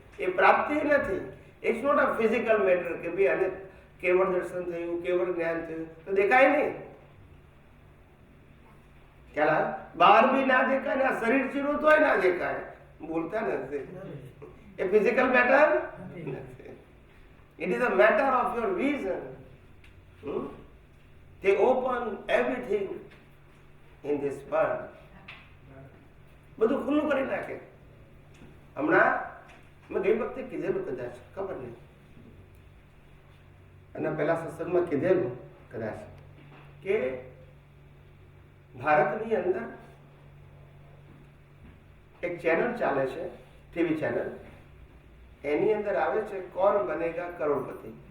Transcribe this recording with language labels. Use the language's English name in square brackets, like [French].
[Gujarati] એ પ્રાપ્તિ નથી. It's not a physical matter કે ભાઈ આને કેવળ દર્શન થયું, કેવળ જ્ઞાન થયું તો દેખાય નહીં. ખ્યાલ બહાર બી ના દેખાય ને આ શરીર ચીરું તોય ના દેખાય, બોલતા નથી. એ ફિઝિકલ મેટર નથી. [English] It is a matter of your vision. They open everything in this world. [Gujarati] બધું ખુલ્લું કરી નાખે. હમણાં મેં ગઈ વખતે કીધેલું, કદાચ ખબર નહીં, અને પહેલા સત્સંગમાં કીધેલું કદાચ કે ભારતની અંદર એક ચેનલ ચાલે છે, ટીવી ચેનલ, એની અંદર આવે છે કોણ બનેગા કરોડપતિ.